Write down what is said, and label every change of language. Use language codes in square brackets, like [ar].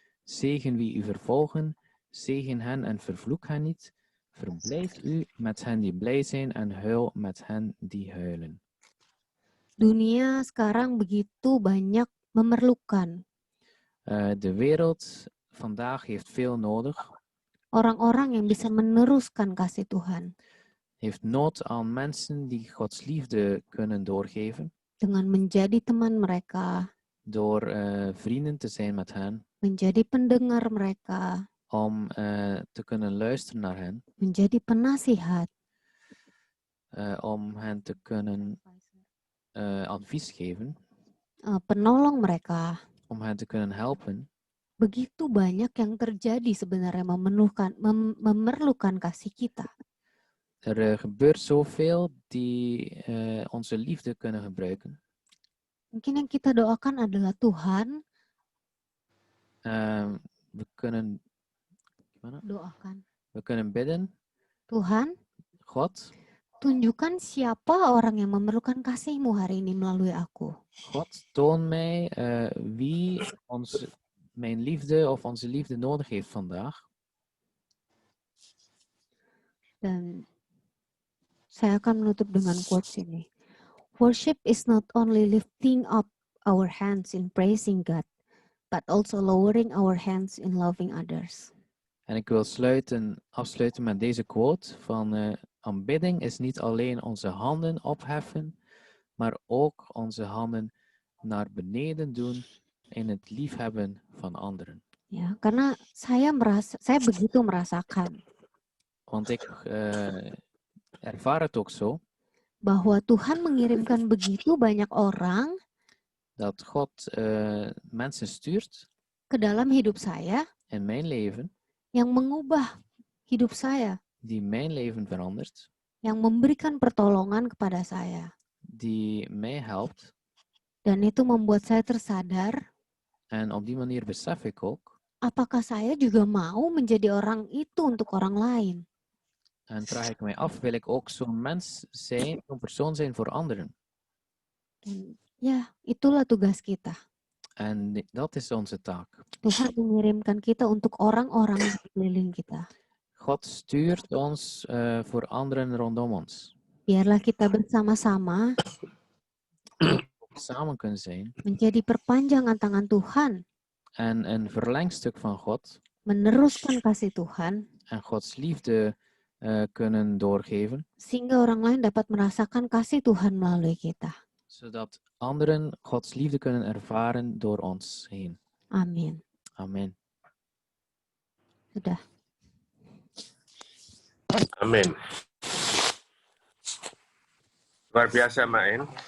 [nl] Zegen wie u vervolgen. Zegen hen en vervloek hen niet. Verblijd u met hen die blij zijn en huil met hen die huilen. [id] Dunia sekarang begitu banyak memerlukan [nl] De wereld vandaag heeft veel nodig. [id] orang-orang yang bisa meneruskan kasih Tuhan [nl] Heeft nood aan mensen die Gods liefde kunnen doorgeven. [id] dengan menjadi teman mereka, [nl] Door vrienden te zijn met hen. [id] menjadi pendengar mereka, [nl] Om te kunnen luisteren naar hen. [id] menjadi penasihat, [nl] Om hen te kunnen advies geven. [id] penolong mereka. [nl] Om hen te kunnen helpen. [id] Begitu banyak yang terjadi sebenarnya memerlukan kasih kita. [nl] Er gebeurt zoveel die onze liefde kunnen gebruiken. [id] Mungkin yang kita doakan adalah Tuhan, [nl] We kunnen, gimana? [id] doakan. [nl] We kunnen bidden, [id] Tuhan, [nl] God, [id] tunjukkan siapa orang yang memerlukan kasih-Mu hari ini melalui aku. [nl] God, toon mij wie mijn liefde of onze liefde nodig heeft vandaag. [id] Dan saya akan menutup dengan quotes ini. [en] Worship is not only lifting up our hands in praising God, but also lowering our hands in loving others. [nl] En ik wil afsluiten met deze quote van aanbidding is niet alleen onze handen opheffen, maar ook onze handen naar beneden doen in het liefhebben van anderen. [id] Ya, karena saya begitu merasakan [nl] Want ik ervaar het ook zo [id] bahwa Tuhan mengirimkan begitu banyak orang [nl] dat God mensen stuurt [id] ke dalam hidup saya [nl] in mijn leven, [id] yang mengubah hidup saya, [nl] die mijn leven verandert, [id] yang memberikan pertolongan kepada saya. [nl] die mij helpt. [id] Dan itu membuat saya tersadar, [nl] En op die manier besef ik ook, [id] apakah saya juga mau menjadi orang itu untuk orang lain? [nl] en vraag ik mij af, wil ik ook zo'n mens zijn, zo'n persoon zijn voor anderen? [id] Dan ya, itulah tugas kita. [nl] En dat is onze taak. [id] Tuhan mengirimkan kita untuk orang-orang di sekeliling kita. [nl] God stuurt ons voor anderen rondom ons. [id] Biarlah kita bersama-sama [nl] Samen kunnen zijn. [id] menjadi perpanjangan tangan Tuhan. [nl] En een verlengstuk van God. [id] Meneruskan kasih Tuhan. [nl] En Gods liefde kunnen doorgeven. [id] Sehingga orang lain dapat merasakan kasih Tuhan melalui kita. [nl] Zodat anderen Gods liefde kunnen ervaren door ons heen. [id] Amin. [nl] Amen. [id] Sudah. Amin. Luar biasa, Main.